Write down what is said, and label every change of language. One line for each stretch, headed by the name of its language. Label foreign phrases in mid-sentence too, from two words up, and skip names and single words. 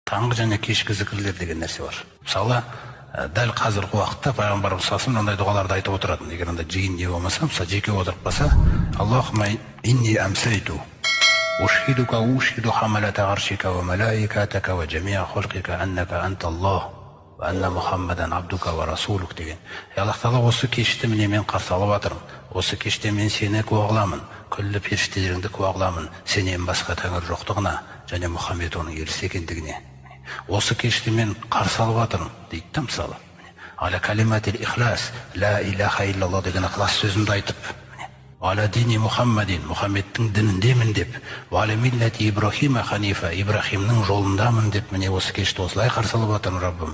Kazakh: таңғы және кешкі зікірлер деген нәрсе бар. Мысалы, дәл қазіргі уақытта пайғамбарымыз
Arabic: صلى الله عليه وسلم
Kazakh: мындай дұғаларды айтып отыратын. Егер андай жиын не болмаса, мысалы жеке отырып қалса,
Arabic: اللهم إني أمسيت أشهدك أشهد حملة عرشك و ملائكتك و جميع خلقك أنك أنت الله و أن محمدا عبدك و رسولك деген.
Kazakh: Аллах Тағала, осы кешті міне мен қарсы алып жатырмын. Осы кеште мен сені куә қыламын, күллі періштелеріңді куә қыламын, сенен басқа тәңір жоқтығына және Мұхаммед оның елшісі екендігіне. Осы кешті мен қарсы алып жатырмын дейді да, мысалы.
Arabic: على كلمة الإخلاص لا إله إلا الله
Kazakh: деген ықылас сөзімді айтып,
Arabic: على دين محمد,
Kazakh: Мұхаммедтің дініндемін деп,
Arabic: على ملة إبراهيم حنيفا,
Kazakh: Ибрахимнің жолындамын деп, міне осы кешті осылай қарсы алып жатырмын, Раббым.